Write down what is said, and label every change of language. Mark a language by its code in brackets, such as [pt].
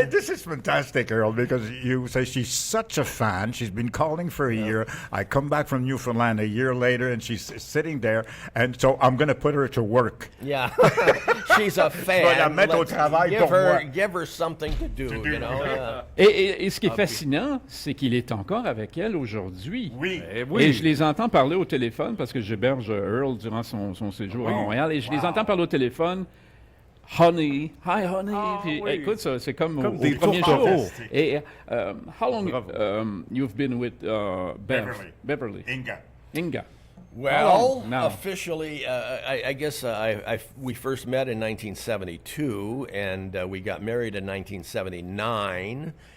[en] this is fantastic, Earl, because you say she's such a fan. She's been calling for a year. I come back from Newfoundland a year later, and she's sitting there, and so I'm going to put her to work. Yeah, she's a fan. Give her something to do. You know. [fr] Et ce qui est fascinant, c'est qu'il est encore avec elle aujourd'hui. Oui. Et je les entends parler au téléphone parce que j'héberge Earl durant son séjour à Montréal, et je les entends parler au téléphone. [en] Honey, hi honey. [fr] Puis, écoute, ça, c'est comme au premier jour. [en] Et how long you've been with Beverly? Inga. Well, officially, I guess we first met in 1972, and we got married in 1979.